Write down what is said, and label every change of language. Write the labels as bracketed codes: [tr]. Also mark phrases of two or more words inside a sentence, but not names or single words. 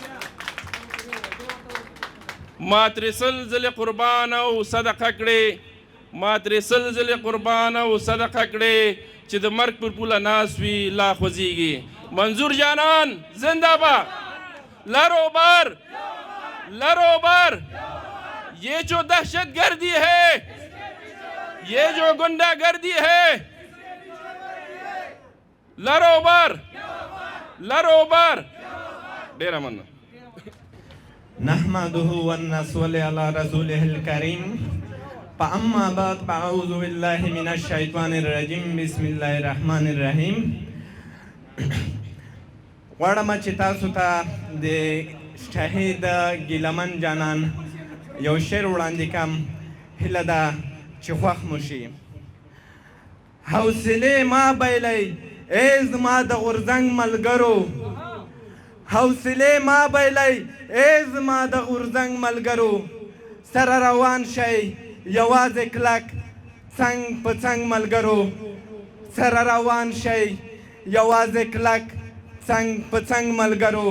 [ps] ما ترې سل ځلې قربان او صدقه کړې، ما ترې سل ځلې قربان او صدقه کړې، چې د مرګ پر پوله ناست وي لا خوځېږي. منظور جانان زنده باد. لروبر لروبر. [ur] یہ جو دہشت گردی ہے، یہ جو گنڈا گردی ہے، [ps] لروبر لروبر. ډېره مننه. [ar] نحمده ونصلي على رسوله الكريم. فأما بعد فأعوذ بالله من الشيطان الرجيم. بسم الله الرحمن الرحيم. [ps] غواړم چې تاسو ته د شهید ګیلمن جانان یو شعر وړاندې کړم، هیله ده چې خوښ مو شي. حوصلې ما بایلی ای زما د غورځنګ ملګرو، حوصلې ما بایلی ای زما د غورځنګ ملګرو، سره روان شئ یوازې کلک څنګ په څنګ ملګرو، سره روان شئ یوازې کلک څنګ په څنګ ملګرو.